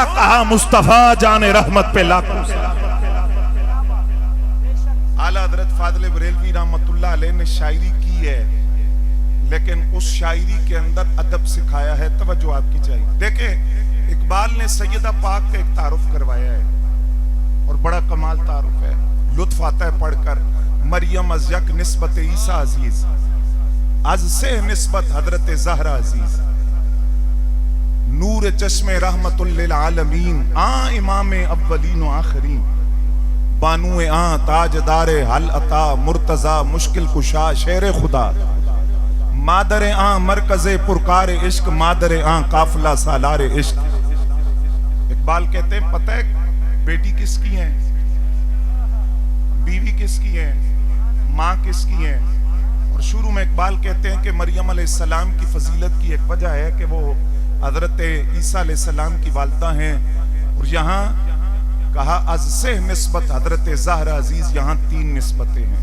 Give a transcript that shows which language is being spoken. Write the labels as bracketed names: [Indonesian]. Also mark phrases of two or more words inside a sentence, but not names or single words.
[Urdu] کہا مصطفیٰ جان رحمت پہ لاکھوں سلام۔ اعلیٰ حضرت فاضل بریلوی [Arabic] رحمت اللہ علیہ [Urdu] نے شاعری کی ہے، لیکن اس شاعری کے اندر ادب سکھایا ہے، توجہ آپ کی چاہیے۔ دیکھیں اقبال نے سیدہ پاک کا ایک تعارف کروایا ہے اور بڑا کمال تعارف ہے، لطف آتا ہے پڑھ کر۔ [Persian] مریم از یک نسبت عیسیٰ عزیز، از سے نسبت حضرت زہرا عزیز، نور چشم رحمت للعالمین، آن امام اولین و آخرین، بانو آن تاجدار حل عطا مرتضی مشکل کشا شیر خدا، مادر آن مرکز پرکار عشق، مادر آن قافلہ سالار عشق۔ [Urdu] اقبال کہتے ہیں پتہ ہے بیٹی کس کی ہیں، بیوی کس کی ہیں، ماں کس کی ہیں؟ اور شروع میں اقبال کہتے ہیں کہ مریم [Arabic] علیہ السلام [Urdu] کی فضیلت کی ایک وجہ ہے کہ وہ حضرت عیسیٰ [Arabic] علیہ السلام [Urdu] کی والدہ ہیں، اور یہاں کہا [Persian] از سے نسبت حضرت زہرا عزیز، [Urdu] یہاں 3 نسبتیں ہیں۔